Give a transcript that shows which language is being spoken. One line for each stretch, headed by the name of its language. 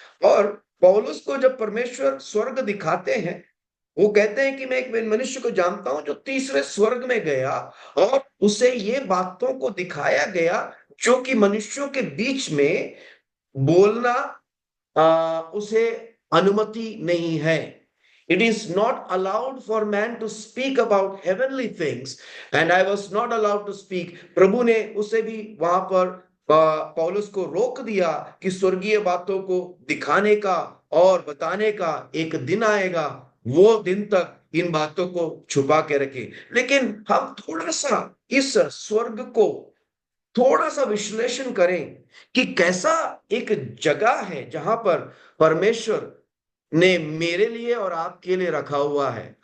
Hindi: और पौलुस को जब परमेश्वर स्वर्ग दिखाते हैं, वो कहते हैं कि मैं एक मनुष्य को जानता हूं जो तीसरे स्वर्ग में गया और उसे ये बातों को दिखाया गया जो कि मनुष्यों के बीच में बोलना उसे अनुमति नहीं है।
English: It is not allowed for man to speak about heavenly things and I was not allowed to speak।
Hindi: प्रभु ने उसे भी वहां पर पौलुस को रोक दिया कि स्वर्गीय बातों को दिखाने का और बताने का एक दिन आएगा, वो दिन तक इन बातों को छुपा के रखे। लेकिन हम थोड़ा सा इस स्वर्ग को थोड़ा सा विश्लेषण करें कि कैसा एक जगह है जहां पर परमेश्वर ने मेरे लिए और आपके लिए रखा हुआ है।